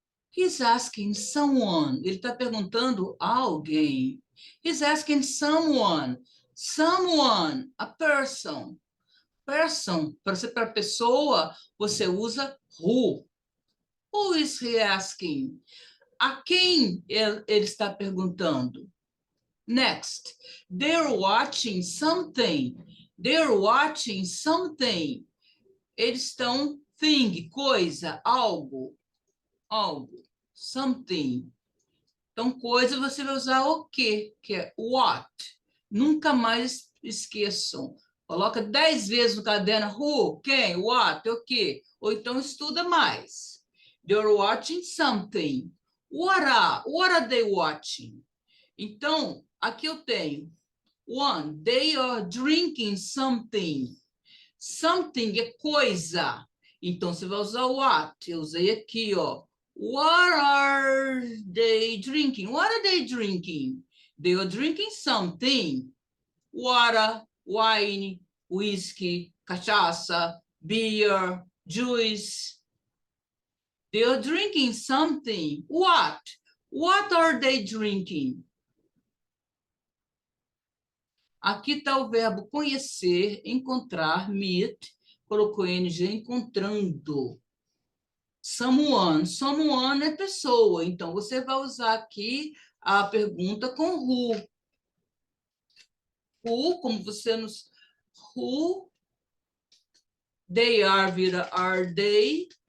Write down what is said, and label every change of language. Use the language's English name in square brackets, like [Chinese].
[English] He's asking someone. [Portuguese] Ele está perguntando a alguém. [English] He's asking someone. Someone, a person. [Portuguese] Person, para ser para pessoa, você usa who. [English] Who is he asking? [Portuguese] A quem ele está perguntando? [English] Next, they're watching something. They're watching something. [Portuguese] Eles estão thing, coisa, algo, algo, something. Então, coisa você vai usar o quê? Que é what. Nunca mais esqueçam. Coloca 10 vezes no caderno who, quem, what, o quê. Ou então estuda mais. [English] They're watching something. What are they watching? [Portuguese] Então, aqui eu tenho [English] one, they are drinking something. [Portuguese] Something é coisa. Então, você vai usar what. Eu usei aqui, ó. [English] What are they drinking? What are they drinking? They are drinking something. Water, wine, whiskey, cachaça, beer, juice. They are drinking something. What? What are they drinking? [Portuguese] Aqui está o verbo conhecer, encontrar, meet, colocou ing, encontrando. Someone. Someone é pessoa, então você vai usar aqui a pergunta com who. Who, como você nos... [English] Who, they are, vira are they.